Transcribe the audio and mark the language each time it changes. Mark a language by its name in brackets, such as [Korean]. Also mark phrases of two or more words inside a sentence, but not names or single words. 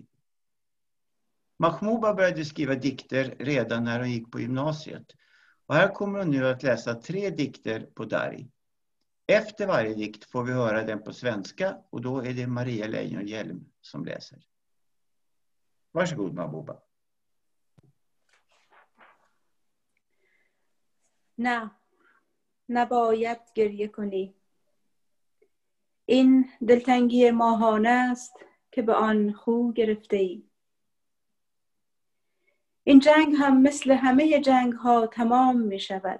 [Swedish] Mahbouba började skriva dikter redan när hon gick på gymnasiet. Och här kommer hon nu att läsa 3 dikter på Dari. Efter varje dikt får vi höra den på svenska och då är det Maria Lejonhjelm som läser. Varsågod Mahbouba. [Persian] نه نباید گریه کنی. این دلتنگی ماهانه است که به آن خو گرفته ای. این جنگ هم مثل همه جنگ ها تمام می شود.